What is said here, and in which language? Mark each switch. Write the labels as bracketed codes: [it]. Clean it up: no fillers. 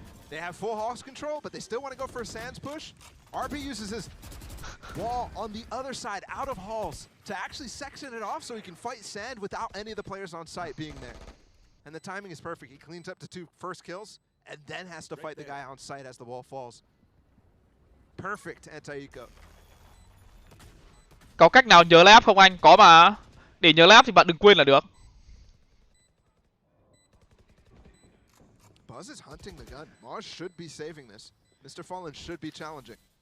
[en] They have full Hawks control, but they still want to go for a Sands push. RB uses his wall on the other side, out of halls, to actually section it off so he can fight Sand without any of the players on site being there. And the timing is perfect. He cleans up to 2 first kills, and then has to fight the guy on site as the wall falls. Perfect anti-eco. [vi] Có cách nào nhớ layup không anh? Có mà. Để nhớ layup thì bạn đừng quên là được. [en] Buzz is hunting the gun. Maj should be saving this. Mr. Fallen should be challenging.